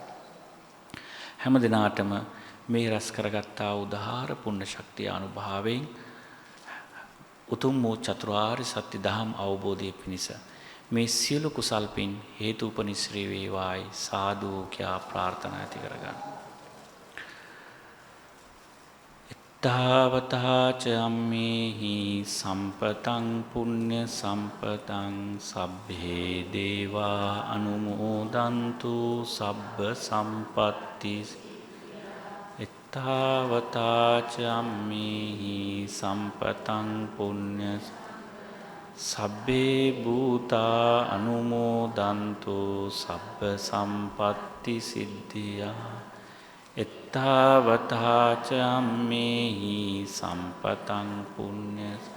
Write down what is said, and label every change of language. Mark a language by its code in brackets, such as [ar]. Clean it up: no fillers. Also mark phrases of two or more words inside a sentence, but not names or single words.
[si] හැම දිනාටම මේ රැස් කරගත්තා උදාාර පුණ්‍ය ශක්තිය අනුභවයෙන් උතුම් වූ චතුරාර්ය සත්‍ය ධම් අවබෝධය පිණිස මේ සියලු කුසල් පින් හේතු උපනිශ්‍රේ වේවායි සාදු කියලා ප්‍රාර්ථනා ඇති කරගන්න. [pi] තාවතා ච අම්මේහි සම්පතං පුඤ්ඤ සම්පතං සබ්බේ දේවා අනුමෝදන්තු සබ්බ සම්පත්ති තාවතා ච අම්මේහි සම්පතං පුඤ්ඤ සබ්බේ භූතා අනුමෝදන්තු සබ්බ සම්පත්ති සිද්ධියා එත්තාවතා ච අම්මේහි සම්පතං පුඤ්ඤ